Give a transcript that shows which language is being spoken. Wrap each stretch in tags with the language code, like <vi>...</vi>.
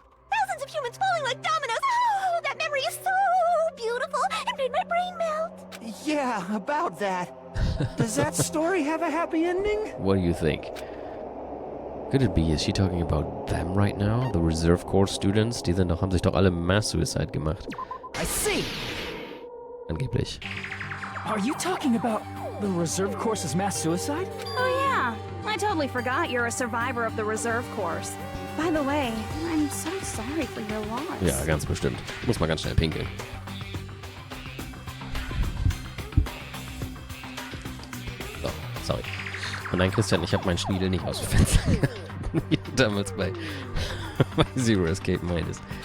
<en>Thousands of humans falling like dominoes. Oh, that memory is so beautiful. It made my brain melt. Yeah, about that. Does that story have a happy ending? What do you think? Could it be, is she talking about them right now? The Reserve Corps students?</en> <de>Die sind doch, haben sich doch alle</de> <en>Mass Suicide</en> <de>gemacht.</de> <en>I see.</en> <de>Angeblich.</de> <en>Are you talking about the Reserve Course's mass suicide? Oh yeah, I totally forgot you're a survivor of the Reserve Course. By the way, I'm so sorry for your loss.</en> <de>Ja, ganz bestimmt. Ich muss mal ganz schnell pinkeln. So, sorry. Und nein, Christian, ich habe meinen Schniedel nicht aus dem Fenster gehalten. Wie du damals bei Zero Escape meintest.</de>